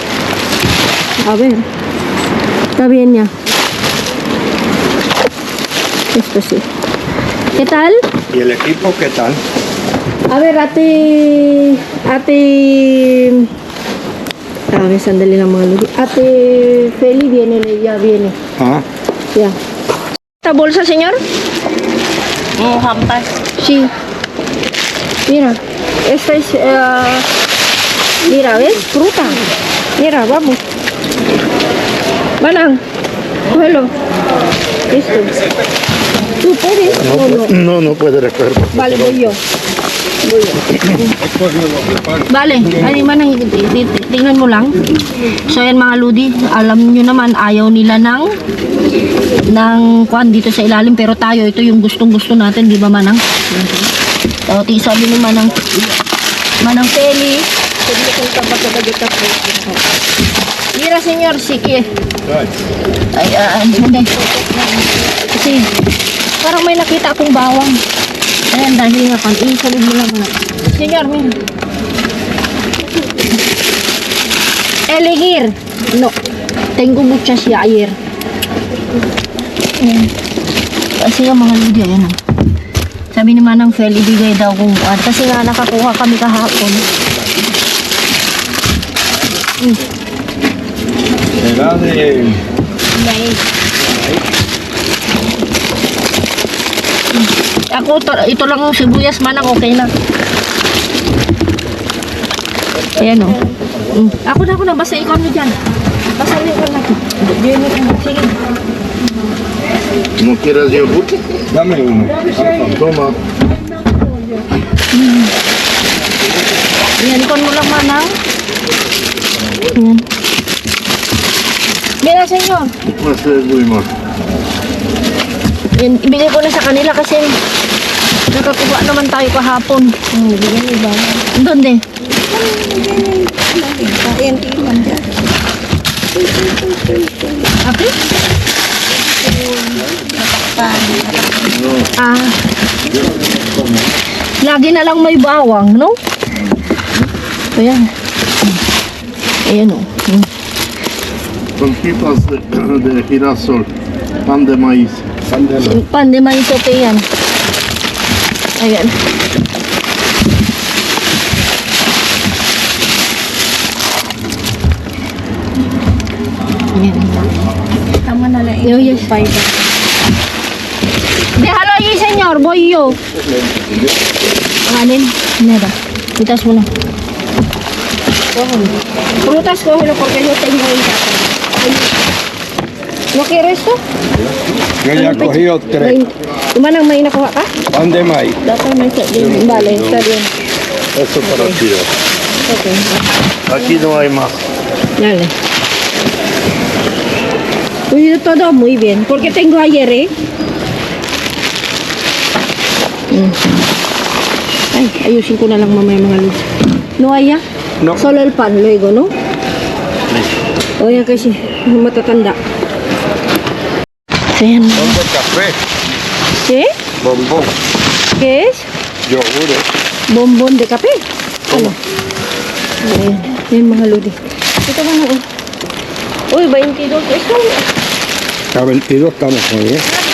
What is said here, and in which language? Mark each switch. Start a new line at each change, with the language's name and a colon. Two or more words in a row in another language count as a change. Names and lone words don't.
Spanish: A ver. Está bien ya. Esto sí. ¿Qué tal? ¿Y el equipo qué tal? A ver, Ate... A ver,
Filipino: sandali lang mga Ludi.
Spanish: Ate Feli viene, ya viene. Ah, Ya. ¿Esta bolsa, señor?
Filipino: Hampas.
Spanish: Sí. Mira, esta es... mira, ¿ves? Fruta. Mira, vamos. Manang, cógelo. Esto. Tú puedes. No puede recoger. Vale, voy yo. Vale,
Filipino: ay manang tingnan mo lang. So yan mga ludi, alam nyo naman ayaw nila ng kwan dito sa ilalim, pero tayo ito yung gustong-gusto natin, di ba manang? So sabi ni manang Feli,
Spanish: mira senyor,
Filipino: sige. Ay, hindi. Kasi parang may nakita akong bawang. Ayan, dahil nga pan, isalid mo lang muna.
Spanish: Senyor, mira. Elegir. No. Tengo muchas ya ayer.
Filipino: Ayan. Kasi yung mga ludi, ayan. Sabi ni Manang Fel, ibigay daw kung kasi nga nakakuha kami kahapon.
Spanish: Será de...
Filipino: Ako, ito lang yung sibuyas manang, okay na. Ayan o. Ako na, basta ikaw na dyan. Basta ikaw na. Sige.
Spanish: ¿No quieres yogur? Dame uno. Toma.
Filipino: Ayan, ikon mo lang manang. Ayan.
Spanish: Mira, senyor. Pues es muy mal.
Filipino: Yan, ibigay ko na sa kanila kasi nakakuha naman tayo kahapon. Bigyan mo ba? Donde? Api? Lagi na lang may bawang, no? Ayan. Ayan o.
Spanish: Conchitas de girasol. Pan de maíz. Pan de maíz
Filipino: okay yan. Ayan. Ayan. Tama na lang. Yo, yes.
Spanish: Déjalo allí, señor. Voy yo.
Filipino: Anin. Nada. Quitas mo na.
Spanish: Cógelo. Frutas, cógelo porque yo tengo en casa. ¿No quieres esto? Yo ya cogí tres.
Filipino: Manang may nakuha ka?
Spanish: Pan de maíz.
Filipino: Dapat may sa din.
Spanish: Vale, está bien. Eso para ti. Okay. Aquí no hay más. Dale. Uy, todo muy bien. Porque tengo ayer, ¿eh?
Filipino: Ay, ayusin ko na lang mamaya mga luz.
Spanish: No hay ya? No. Solo el pan, luego, ¿no? O
Filipino: yan kasi, matatanda. Ayan.
Spanish: Bombo café. ¿Qué? Bombón. ¿Qué es? Yogur. Bombón de kape.
Filipino: Ano? Ayan. Ayan mga ludi. Ito ba na? Uy, 22 pesos.
Spanish: A 22 estamos hoy, ¿eh?